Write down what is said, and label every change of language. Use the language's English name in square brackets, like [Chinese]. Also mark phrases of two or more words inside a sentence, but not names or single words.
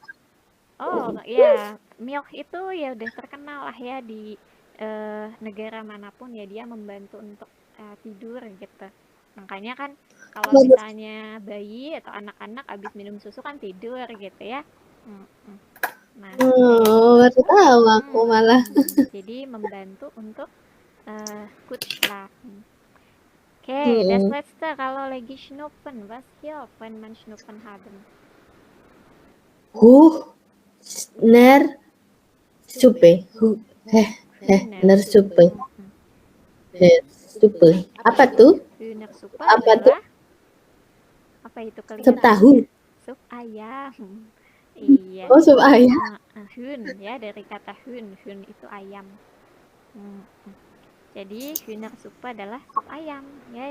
[Indonesian] Oh ya, milk itu ya udah terkenal lah ya di negara manapun ya, dia membantu untuk tidur gitu. Makanya kan kalau misalnya bayi atau anak-anak abis minum susu kan tidur gitu ya. Nah, baru tahu aku malah. Jadi membantu untuk [German] good schlafen. Das letzte, [Indonesian] kalau lagi schnupfen, [German] was hilft wenn man schnupfen haben? Hühnersuppe. Hühnersuppe. [Indonesian] Apa tuh? [German] Hühnersuppe [Indonesian] apa adalah tuh? Apa itu kelihatan? Sup tahu. Sup ayam. Iya. Oh, sup ayam. Hühn ya, dari kata hühn. Hühn itu ayam. Jadi Hühnersuppe adalah sup ayam ya.